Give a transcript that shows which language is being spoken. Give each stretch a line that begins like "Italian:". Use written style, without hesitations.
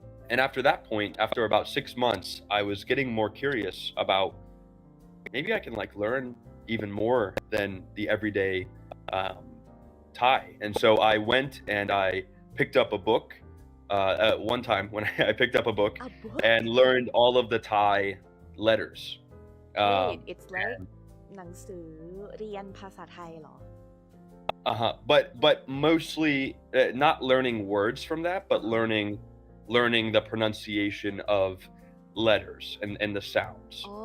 English: And after that point, after about 6 months, I was getting more curious about maybe I can learn even more than the everyday Thai. And so I went and I picked up a book at one time when I picked up a book and learned all of the Thai letters. Wait, it's like
Thai: หนังสือเรียนภาษาไทยเหรอ
English: But mostly not learning words from that, but learning the pronunciation of letters and the sounds.